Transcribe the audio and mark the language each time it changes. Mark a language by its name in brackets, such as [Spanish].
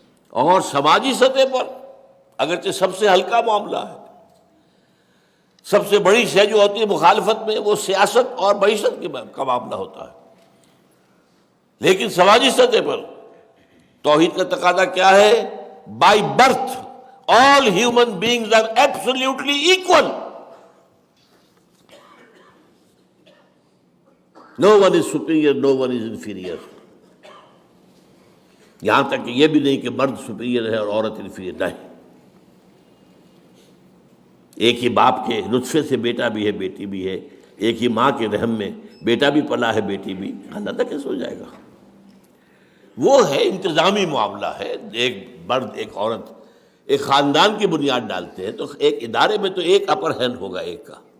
[Urdu] اور سماجی سطح پر اگرچہ سب سے ہلکا معاملہ ہے، سب سے بڑی شے جو ہوتی ہے مخالفت میں وہ سیاست اور معیشت کا معاملہ ہوتا ہے، لیکن سماجی سطح پر توحید کا تقاضا کیا ہے؟ [English] By birth all human beings are absolutely equal. No one is superior, no one is inferior. [Urdu] یہاں تک کہ یہ بھی نہیں کہ مرد سپیریئر ہے اور عورت انفیریئر، نہیں۔ ایک ہی باپ کے نطفے سے بیٹا بھی ہے، بیٹی بھی ہے، ایک ہی ماں کے رحم میں بیٹا بھی پلا ہے، بیٹی بھی، اللہ تک کیسے ہو جائے گا؟ وہ ہے انتظامی معاملہ ہے، ایک مرد ایک عورت ایک خاندان کی بنیاد ڈالتے ہیں، تو ایک ادارے میں تو ایک اپر ہینڈ ہوگا ایک کا۔